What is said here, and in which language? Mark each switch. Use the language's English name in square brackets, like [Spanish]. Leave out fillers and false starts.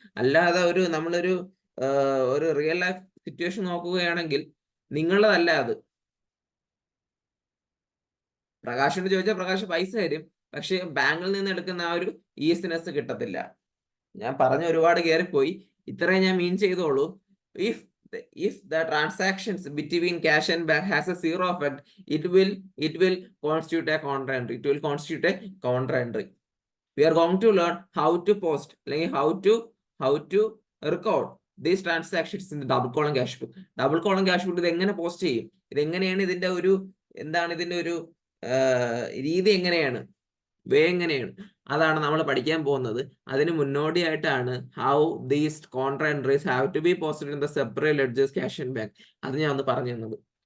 [Malayalam] അല്ലാതെ നമ്മളൊരു ഒരു റിയൽ ലൈഫ് സിറ്റുവേഷൻ നോക്കുകയാണെങ്കിൽ നിങ്ങളതല്ല അത്. പ്രകാശിനോട് ചോദിച്ചാൽ പ്രകാശ് പൈസ തരും, പക്ഷെ ബാങ്കിൽ നിന്ന് എടുക്കുന്ന ആ ഒരു ഈസിനെസ് കിട്ടത്തില്ല. ഞാൻ പറഞ്ഞ ഒരുപാട് കയറിപ്പോയി. ഇത്രയും ഞാൻ മീൻ ചെയ്തോളൂ. [English] if the transactions between cash and bank has a zero effect, it will constitute a contra entry. We are going to learn how to post, like how to record these transactions in the double column cash book. [Malayalam] Double column cash book ഇത് എങ്ങനെ post ചെയ്യും, ഇതെങ്ങനെയാണ് ഇതിന്റെ ഒരു രീതി എങ്ങനെയാണ്, എങ്ങനെയാണ്, അതാണ് നമ്മൾ പഠിക്കാൻ പോകുന്നത്. അതിന് മുന്നോടിയായിട്ടാണ് [English] How these contra entries have to be posted in the separate ledgers cash and bank. [Malayalam] അത് ഞാൻ ഒന്ന് പറഞ്ഞു തന്നത്.